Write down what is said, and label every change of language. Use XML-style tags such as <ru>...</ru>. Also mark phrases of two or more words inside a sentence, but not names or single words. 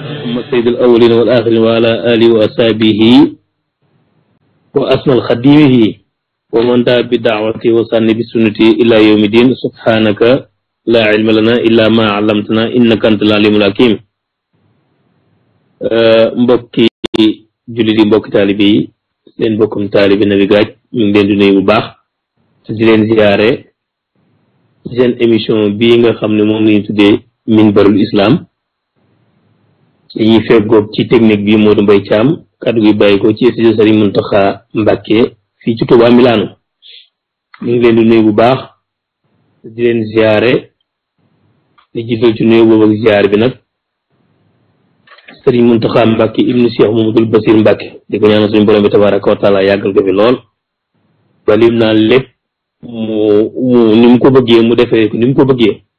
<ar>محمد سيد الأولين والآخرين وعلى آله وأصحابه وأسمى الخديمه ومن دعا بدعوته وسن بسنته إلى يوم الدين سبحانك لا علم لنا إلا ما علمتنا إنك أنت العليم الحكيم.</ar> <wo>mbokki jullit yi mbokki taalibe yi leen bokkum taalibe Nabi Gadji ñu ngi leen di nuyu bu baax di leen ziyaare seen émission bii nga xam ne moom lañu tuddee Minbaroul Islam dañuy feggoog ci technique bi Modou Mbaye Thiam kaddu gi bàyyi ko ci studio Serigne Mountakha Mbacké fii ci Touba Milano ñu ngi leen di nuyu bu baax di leen ziyaare di jiital ci nuyu boobu ak ziyaare bi nag Serigne Mountakha Mbacké ibnu Cheikh Mamadou Bassir Mbacké di ko ñaanal suñu borom bi</wo> <ar>تبارك وتعالى</ar> <wo>yàggal ko fi lool ba lim naa lépp mu ni mu ko bëggee mu defee ni mu ko bëggee</wo>